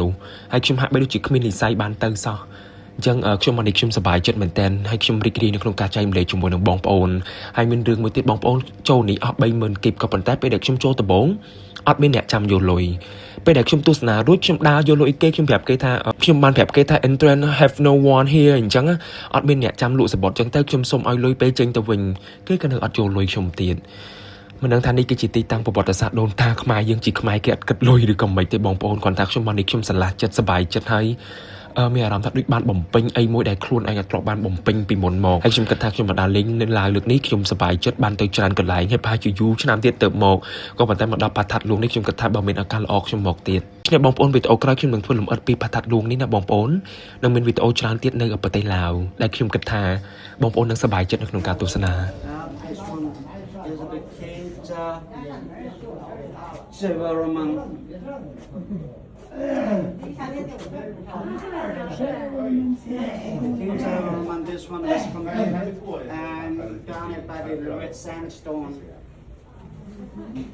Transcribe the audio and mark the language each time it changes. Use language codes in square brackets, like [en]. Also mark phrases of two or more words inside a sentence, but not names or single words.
[km] នោះហើយខ្ញុំហាក់បីដូចជាគ្មាននិស្ស័យបានទៅសោះអញ្ចឹងខ្ញុំមកនេះខ្ញុំសប្បាយចិត្តមែនតើហើយខ្ញុំរីករាយនៅក្នុងការចែកម្លែកជាមួយនឹងបងប្អូនហើយមានរឿងមួយទៀតបងប្អូនចូលនេះអស់ 30000 គីបក៏ប៉ុន្តែពេលដែលខ្ញុំចូលដំបូងអត់មានអ្នកចាំយកលុយពេលដែលខ្ញុំទស្សនារួ ចខ្ញុំដើរយកលុយគេខ្ញុំប្រាប់គេថាខ្ញុំបានប្រាប់គេថា [en] entrance have no one here [km] អញ្ចឹងអត់មានអ្នកចាំលក់សបុតអញ្ចឹងទៅខ្ញុំសុំឲ្យលុយពេលចេញទៅវិញគេក៏នៅអត់យកលុយខ្ញុំទៀត មិនដឹងថានេះគឺជាទីតាំងប្រវត្តិសាស្ត្រដូនតាខ្មែរយើងជាខ្មែរគេអត់គិតលុយឬក៏មិនទេបងប្អូនគាត់ថាខ្ញុំមកនេះខ្ញុំស្រឡះចិត្តសប្បាយចិត្តហើយមានអារម្មណ៍ថាដូចបានបំពេញអីមួយដែលខ្លួនឯងអត់ធ្លាប់បានបំពេញពីមុនមកហើយខ្ញុំគិតថាខ្ញុំមកដល់លេងនៅឡាវលើកនេះខ្ញុំសប្បាយចិត្តបានទៅច្រើនកន្លែងហើយប្រហែលជាយូរឆ្នាំទៀតទៅមកក៏ប៉ុន្តែមកដល់ផាថាត់លួងនេះខ្ញុំគិតថាបើមានឱកាសល្អខ្ញុំមកទៀតខ្ញុំបងប្អូនវីដេអូក្រោយខ្ញុំនឹងធ្វើលម្អិតពីផាថាត់លួងនេះណាបងប្អូននឹងមានវីដេអូច្រើនទៀតនៅប្រទេសឡាវដែលខ្ញុំគិតថាបងប្អូននឹងសប្បាយចិត្តនៅក្នុងការទស្សនា [en] This one is complete and garnered by the red sandstone.